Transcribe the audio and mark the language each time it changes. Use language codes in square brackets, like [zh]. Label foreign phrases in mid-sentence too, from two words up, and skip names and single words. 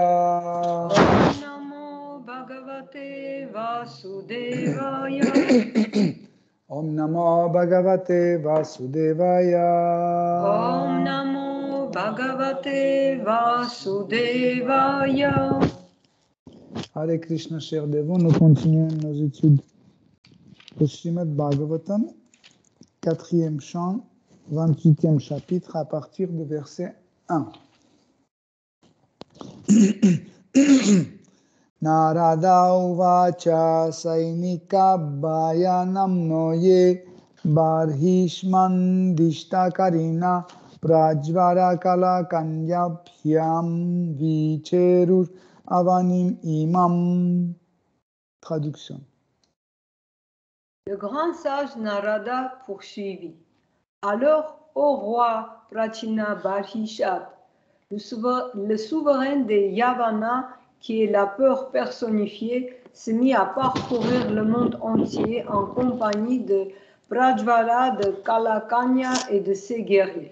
[sa] Om Namo Bhagavate Vasudevaya. Om Namo Bhagavate Vasudevaya. Om Namo Bhagavate Vasudevaya. Hare Krishna, [fr] chers dévots, nous continuons nos études au Srimad Bhagavatam, 4e chant, 28e chapitre, à partir du verset 1. [sa] Narada uvacha sainika bhayanam noye barhishman dishtakarina prajvara kala kanyabhyam vicherur avanim imam. [fr] Traduction. Le grand sage Narada poursuivit. Alors, ô roi Prachina Barhishat, le souverain des Yavana, qui est la peur personnifiée, se mit à parcourir le monde entier en compagnie de Prajvara, de Kalakanya et de ses guerriers.